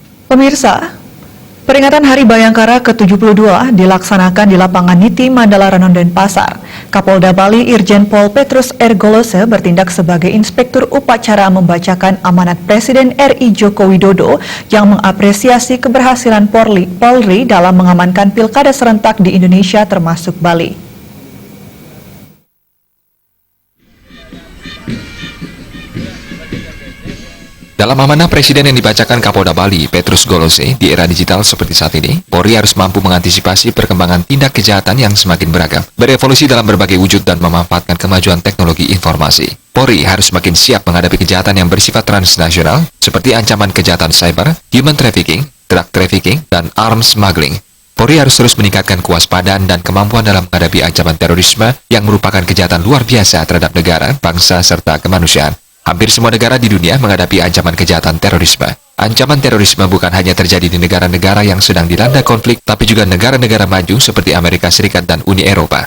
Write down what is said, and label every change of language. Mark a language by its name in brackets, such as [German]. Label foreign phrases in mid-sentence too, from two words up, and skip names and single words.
[Indonesian] Pemirsa, peringatan Hari Bayangkara ke-72 dilaksanakan di lapangan Niti Mandala Renon Denpasar. Kapolda Bali Irjen Pol Petrus R. Golose bertindak sebagai inspektur upacara membacakan amanat Presiden RI Joko Widodo yang mengapresiasi keberhasilan Polri dalam mengamankan pilkada serentak di Indonesia termasuk Bali. Dalam amanah Presiden yang dibacakan Kapolda Bali, Petrus Golose, di era digital seperti saat ini, Polri harus mampu mengantisipasi perkembangan tindak kejahatan yang semakin beragam, berevolusi dalam berbagai wujud dan memanfaatkan kemajuan teknologi informasi. Polri harus semakin siap menghadapi kejahatan yang bersifat transnasional, seperti ancaman kejahatan cyber, [English] human trafficking, drug trafficking, dan arms smuggling. [Indonesian] Polri harus terus meningkatkan kewaspadaan dan kemampuan dalam menghadapi ancaman terorisme yang merupakan kejahatan luar biasa terhadap negara, bangsa, serta kemanusiaan. Hampir semua negara di dunia menghadapi ancaman kejahatan terorisme. Ancaman terorisme bukan hanya terjadi di negara-negara yang sedang dilanda konflik, tapi juga negara-negara maju seperti Amerika Serikat dan Uni Eropa.